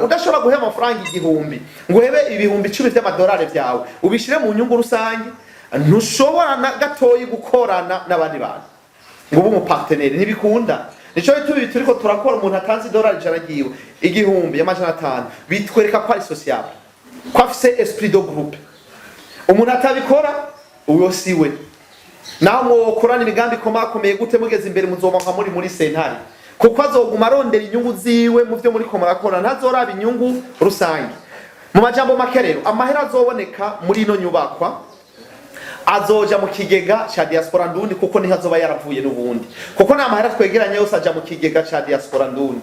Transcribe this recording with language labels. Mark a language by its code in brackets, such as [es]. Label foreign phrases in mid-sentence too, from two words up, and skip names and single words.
[rn] Udashobora guhema amafaranga 1000 ngo hebe ibihumbi 10 by'amadolari byawe ubishire mu nyungu rusange. Ntushobora na gatoyi gukorana n'abandi bantu ngo ubu mu partenaire ntibikunda. Nico turiko turakora, umuntu atanze $100 giwe 1000 bitwereka ko ari sociable, ko afise [fr] esprit de groupe. [rn] Umuntu atabikora uyo siwe. Naho mwokorana imigambi komakomeye gute mugeze imbere muzobanka muri sentare, kuko azoguma arondera inyungu ziwe mu byo muri ko murakora, ntazoraba inyungu rusange. Mu majambo make rero, amahera azoboneka muri ino nyubakwa azoja mu kigega cha Diaspora Ndundi, kuko niho azoba yaravuye n'ubundi, kuko na mahera twegeranye yose aja mu kigega cha Diaspora Ndundi.